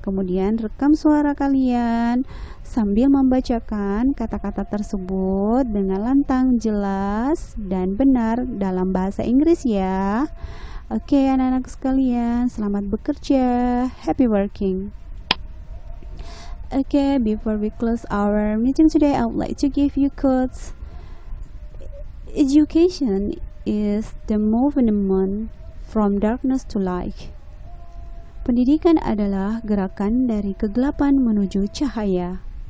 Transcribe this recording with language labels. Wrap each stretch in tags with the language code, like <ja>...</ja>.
<id>Kemudian rekam suara kalian sambil membacakan kata-kata tersebut dengan lantang, jelas, dan benar dalam bahasa Inggris ya. Oke, anak-anak sekalian, selamat bekerja.</id> <en>Happy working. Okay, before we close our meeting today, I would like to give you quotes. Education is the movement from darkness to light.</en> <id>Pendidikan adalah gerakan dari kegelapan menuju cahaya.</id>